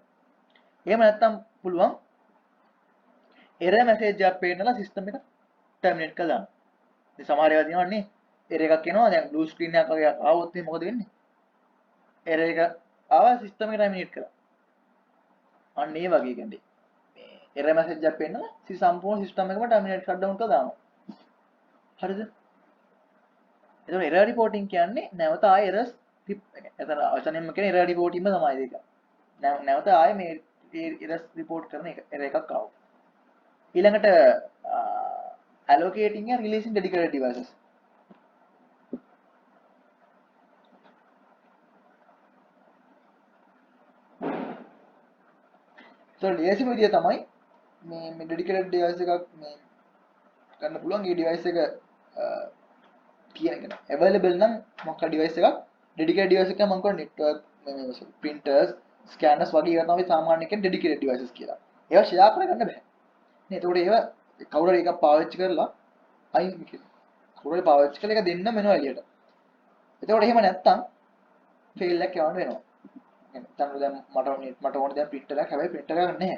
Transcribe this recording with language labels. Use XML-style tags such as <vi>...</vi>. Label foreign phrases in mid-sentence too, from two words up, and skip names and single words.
<si>එහෙම නැත්නම් පුළුවන්</si> <en>error message</en> <si>එකක් පේන්නලා system එක terminate කරලා දාන්න. ඉතින් සමහර ඒවා දිනවන්නේ error එකක් එනවා දැන්</si> <en>blue screen</en> <si>එකක් වගේ ආවොත් එහෙනම් මොකද වෙන්නේ? error එක ආවා system එක terminate කරා. අන්න ඒ වගේ කියන්නේ මේ</si> <en>error message</en> <si>එකක් පේන්නලා සම්පූර්ණ system එකම</si> <en>terminate shutdown</en> <si>කරලා දානවා. හරිද? එතකොට</si> <en>error reporting</en> <si>කියන්නේ නැවත ආයෙ errors එතන වචනෙන්ම කියන්නේ</si> <en>error reporting</en> <si>ම තමයි ඒක. නැවත ආයෙ මේ</si> <en>errors report</en> <si>කරන එක error එකක් ආවොත්.</si> <en>ඊළඟට allocating and releasing dedicated devices.</en> <si>so ලේසිම විදිය තමයි මේ</si> <en>dedicated device</en> <si>එකක් මේ ගන්න පුළුවන්. ඒ device එක කියන එක available නම් මොකක් හරි device එකක්</si> <en>dedicated device</en> <si>එක මම කියන්නේ network මේ</si> <en>printers scanners</en> <si>වගේ ඒවා තමයි සාමාන්‍යයෙන් කියන්නේ</si> <en>dedicated devices</en> <si>කියලා. ඒවා share කරගන්න බෑ. නේ එතකොට ඒවා කවුරු හරි එකක් පාවිච්චි කරලා අයින් කවුරු හරි පාවිච්චි කරලා එක දෙන්න වෙනවා එළියට. එතකොට එහෙම නැත්තම් fail එකක් යවන්න වෙනවා. දැන් දැන් මට ඕනේ දැන් printer එකක් හැබැයි printer එකක් නැහැ.</si>